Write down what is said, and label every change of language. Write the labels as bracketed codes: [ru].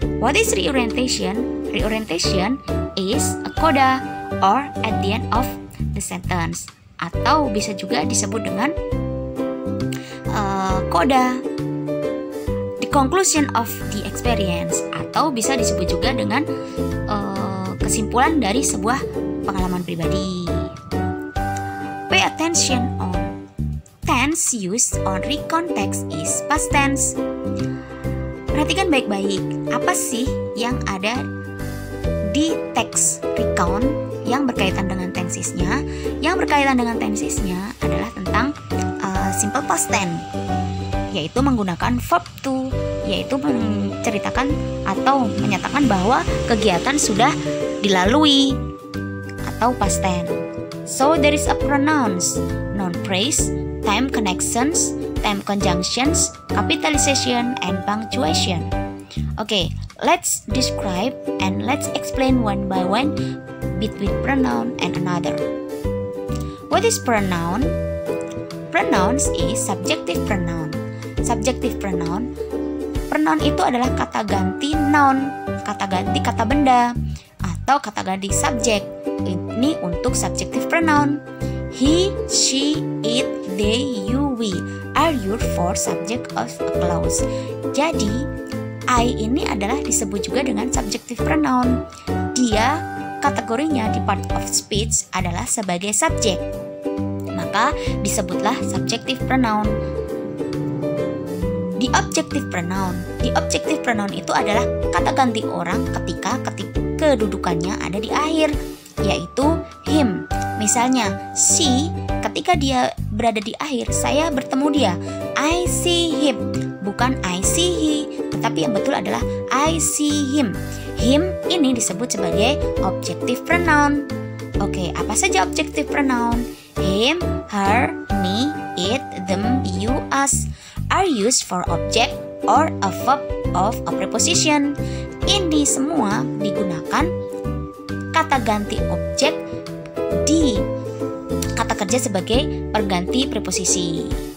[en] What is reorientation? Reorientation is a coda or at the end of the sentence, [id] atau bisa juga disebut dengan coda, [en] the conclusion of the experience, [id] atau bisa disebut juga dengan kesimpulan dari sebuah pengalaman pribadi. [en] Pay attention on tense used on recount text is past tense. [id] Perhatikan baik-baik, apa sih yang ada di teks recount yang berkaitan dengan tensesnya? Yang berkaitan dengan tensesnya adalah tentang simple past tense, yaitu menggunakan verb to, yaitu menceritakan atau menyatakan bahwa kegiatan sudah dilalui, atau past tense. [en] So there is a pronouns, noun phrase, time connections, time conjunctions, capitalization, and punctuation. Okay, let's describe and let's explain one by one between pronoun and another. What is pronoun? Pronouns is subjective pronoun. [id] Subjective pronoun. Pronoun itu adalah kata ganti noun, kata ganti kata benda, atau kata ganti subjek. Ini untuk subjective pronoun. [en] He, she, it, they, you, we are used for subject of a clause. [id] Jadi, I ini adalah disebut juga dengan subjective pronoun. Dia kategorinya di part of speech adalah sebagai subjek. Maka disebutlah subjective pronoun. The objective pronoun. The objective pronoun itu adalah kata ganti orang ketika kedudukannya ada di akhir, yaitu him. Misalnya, she, ketika dia berada di akhir, saya bertemu dia. [en] I see him, [id] bukan [en] I see he, [id] tetapi yang betul adalah [en] I see him. [id] Him ini disebut sebagai objective pronoun. Oke, apa saja objective pronoun? [en] Him, her, me, it, them, you, us are used for object or a verb of a preposition. [id] Ini semua digunakan kata ganti objek di kata kerja sebagai perganti preposisi.